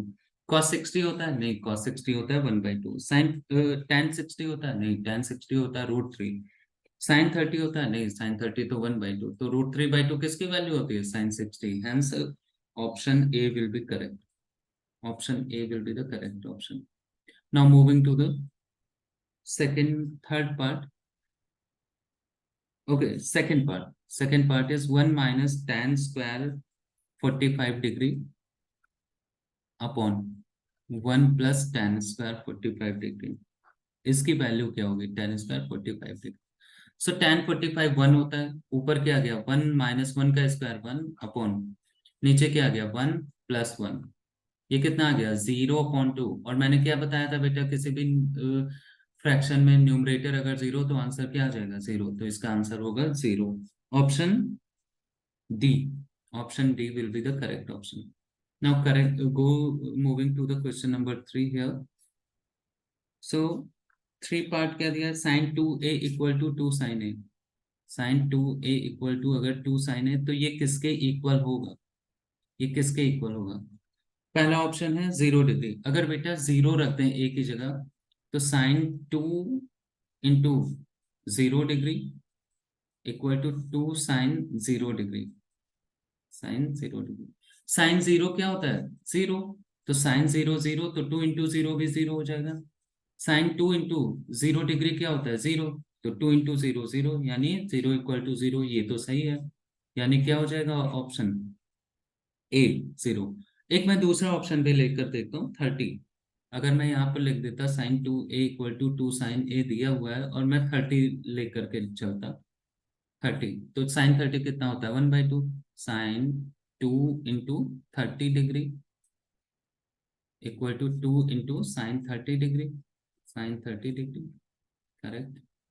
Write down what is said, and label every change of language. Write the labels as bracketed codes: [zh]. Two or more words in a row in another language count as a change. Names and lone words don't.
[hi] cos 60 होता है? नहीं, cos 60 होता है 1/2। tan 60 होता है? नहीं, tan 60 होता है √3। sin 30 होता है? नहीं, sin 30 तो 1/2। तो √3/2 किसकी वैल्यू होती है? sin 60। [en] hence option A will be correct. option A will be the correct option. Now moving to the second third part. Okay, second part is 1 - tan square 45 degree upon 1 + tan square 45 degree, [hi] इसकी वैल्यू क्या होगी? [en] tan square [hi] 45 डिग्री। सो tan 45 1 होता है, ऊपर क्या आ गया? 1 - 1 का स्क्वायर 1 अपॉन, नीचे क्या आ गया? 1 + 1, ये कितना आ गया? 0/2। और मैंने क्या बताया था बेटा, किसी भी फ्रैक्शन में न्यूमरेटर अगर 0 तो आंसर क्या आ जाएगा? 0, तो इसका आंसर होगा 0। [en] option D, option D will be the correct option. now correct, go moving to the question number 3 here. [hi] सो 3 पार्ट क्या दिया? sin 2a = 2 sin a। sin 2a = अगर 2 sin a, तो ये किसके इक्वल होगा? ये किसके इक्वल होगा? पहला ऑप्शन है 0 डिग्री। अगर बेटा 0 रखते हैं ए की जगह, तो sin 2 × 0 डिग्री = 2 sin 0 डिग्री। sin 0 डिग्री, sin 0 क्या होता है? 0। तो sin 0 0, तो 2 × 0 भी 0 हो जाएगा। sin 2 × 0 डिग्री क्या होता है? 0। तो 2 × 0 0, यानी 0 = 0, ये तो सही है। यानी क्या हो जाएगा? ऑप्शन ए 0। एक मैं दूसरा ऑप्शन भी लेकर देखता हूँ, 30। अगर मैं यहाँ पर लिख देता sin 2a = 2 sin a दिया हुआ है, और मैं 30 लेकर के चलता, 30, तो sin 30 कितना होता है? 1/2। sin 2 × 30 डिग्री = 2 × sin 30 डिग्री, sin 30 डिग्री, करेक्ट।